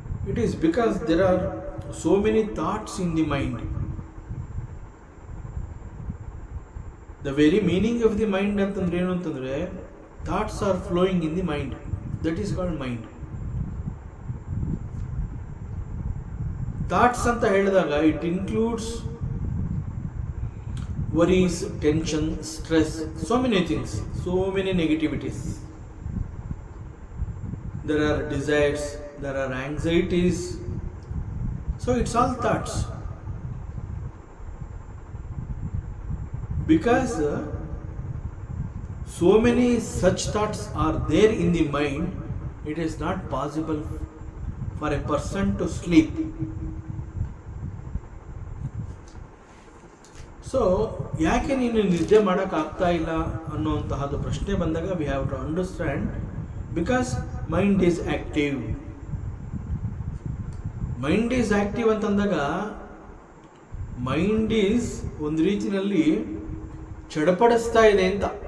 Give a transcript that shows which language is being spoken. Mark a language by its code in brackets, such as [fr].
[en] It is because there are so many thoughts in the mind. The very meaning of the mind [kn] ಅಂತಂದ್ರೆ ಏನು ಅಂತಂದ್ರೆ, [en] Thoughts are flowing in the mind, that is called mind. Thoughts [kn] ಅಂತ ಹೇಳಿದಾಗ [en] It includes worries, tension, stress, so many things, so many negativities. There are desires, there are anxieties, so it's all thoughts. Because so many such thoughts are there in the mind, it is not possible for a person to sleep. [kn] So ಯಾಕೆ ನೀನು ನಿದ್ದೆ ಮಾಡೋಕ್ಕಾಗ್ತಾ ಇಲ್ಲ ಅನ್ನುವಂತಹದ್ದು ಪ್ರಶ್ನೆ ಬಂದಾಗ [en] We have to understand, because mind is active. Mind is active [kn] ಅಂತಂದಾಗ mind is ಒಂದು ರೀತಿಯಲ್ಲಿ ಚಡಪಡಿಸ್ತಾ ಇದೆ ಅಂತ.